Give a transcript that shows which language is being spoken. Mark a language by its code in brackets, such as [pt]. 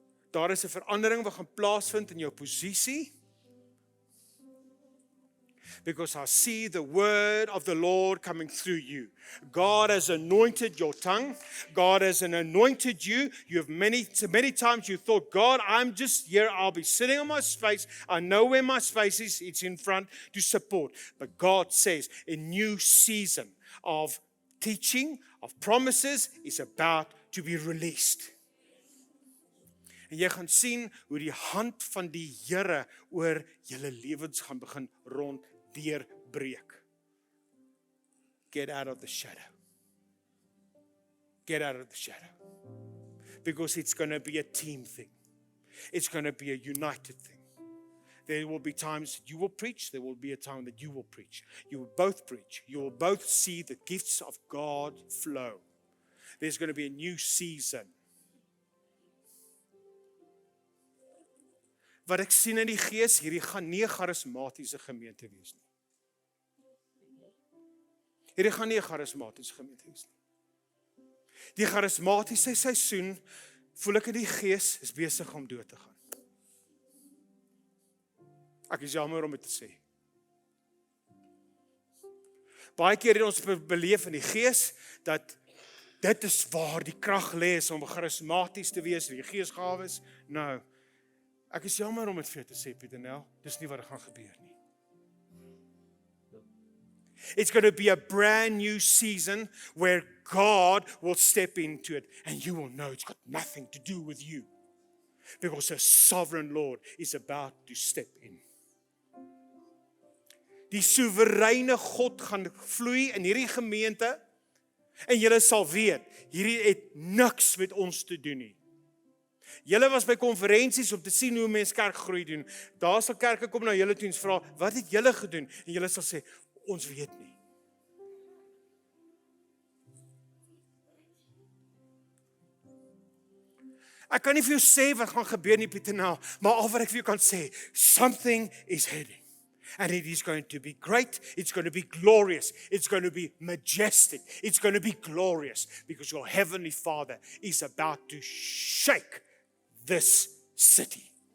[af] Daar is 'n verandering wat gaan plaasvind in jou posisie. [en] Because I see the word of the Lord coming through you. God has anointed your tongue. God has anointed you. You have many times you thought, God, I'm just here. I'll be sitting on my space. I know where my space is. It's in front to support. But God says a new season of teaching, of promises is about to be released. [af] En jy gaan sien hoe die hand van die Here oor julle lewens gaan begin ronddeurbreek. [en] Get out of the shadow. Get out of the shadow. Because it's going to be a team thing. It's going to be a united thing. There will be times that you will preach. There will be a time that you will preach. You will both preach. You will both see the gifts of God flow. There's going to be a new season. [af] Wat ek sien in die gees, hierdie gaan nie 'n charismatiese gemeente wees nie. Hierdie gaan nie 'n charismatiese gemeente wees nie. Die charismatiese seisoen, voel ek in die gees, is besig om dood te gaan. Ek is jammer om dit te sê. Baie keer het ons beleef in die gees, dat dit is waar die krag lê is om charismaties te wees, die geesgawes. Nou, ek is jammer om dit vir jou te sê, Pieter Nel, dis nie wat gaan gebeur nie. [en] It's going to be a brand new season where God will step into it and you will know it's got nothing to do with you. Because a sovereign Lord is about to step in. [af] Die soewereine God gaan vloei in hierdie gemeente en julle sal weet, hierdie het niks met ons te doen nie. Julle was by konferensies om te sien hoe mense kerkgroei doen. Daar sal kerke kom na julle toe en vra, wat het julle gedoen? En julle sal sê, ons weet nie. Ek kan nie vir jou sê wat gaan gebeur nie, Pieter Nel, maar al wat ek vir jou kan sê, [en] something is heading. And it is going to be great, it's going to be glorious, it's going to be majestic, it's going to be glorious, because your heavenly Father is about to shake this city.